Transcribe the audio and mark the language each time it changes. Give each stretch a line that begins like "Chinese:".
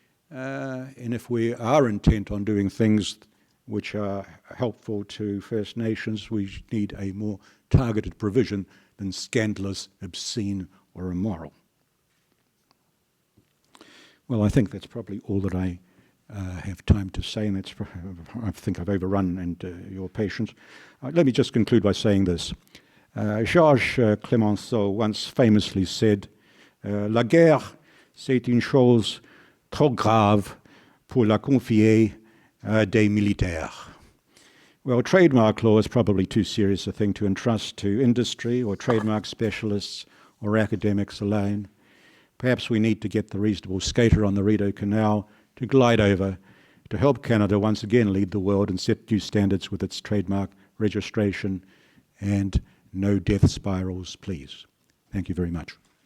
English: And if we are intent on doing things which are helpful to First Nations, we need a more targeted provision than scandalous, obscene, or immoral. Well, I think that's probably all that I have time to say, and I think I've overrun your patience. Let me just conclude by saying this. Georges Clemenceau once famously said,
French: La guerre, c'est une chose trop grave pour la confier à des militaires.
English: Well, trademark law is probably too serious a thing to entrust to industry or trademark specialists or academics alone. Perhaps we need to get the reasonable skater on the Rideau Canal to glide over to help Canada once again lead the world and set new standards with its trademark registration, and no death spirals, please. Thank you very much.